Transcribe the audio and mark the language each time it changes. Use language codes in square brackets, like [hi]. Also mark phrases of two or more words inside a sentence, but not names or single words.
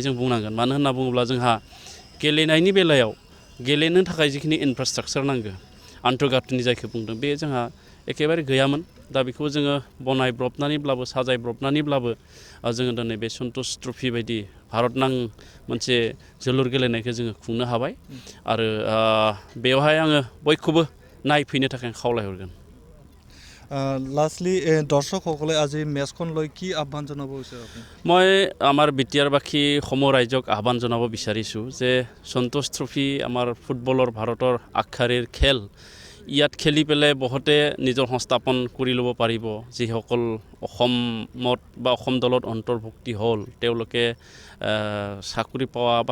[brx] जों बुंनांगोन मानो होनना बुङोब्ला जोंहा गेलेनायनि बेलायाव गेलेनो थाखाय जिखिनि इनफ्रास्ट्राक्चार नांगौ आन्थरगाथोनि जायखौ बुंदों बे जोंहा एखेबारे गैयामोन दा बेखौ जोङो बनायब्रबनानैब्लाबो साजायब्रबनानैब्लाबो जोङो दिनै बे सन्टस ट्रफि बायदि भारतनां मोनसे जोलुर गेलेनायखौ जोङो खुंनो हाबाय आरो बेवहाय आङो बयखौबो नायफैनो थाखाय খাওলাইহৰগोন [as] লাষ্টলি দৰ্শকসকলে আজি মেচখন লৈ কি আহ্বান জনাব বিচাৰে আপুনি মই আমাৰ বিটিআৰবাসী সমূহ ৰাইজক আহ্বান জনাব বিচাৰিছোঁ যে সন্তোষ ট্ৰফি আমাৰ ফুটবলৰ ভাৰতৰ আগশাৰীৰ খেল ইয়াত খেলি পেলাই বহুতে নিজৰ সংস্থাপন কৰি ল'ব পাৰিব যিসকল অসমত বা অসম দলত অন্তৰ্ভুক্তি হ'ল তেওঁলোকে চাকৰি পোৱা বা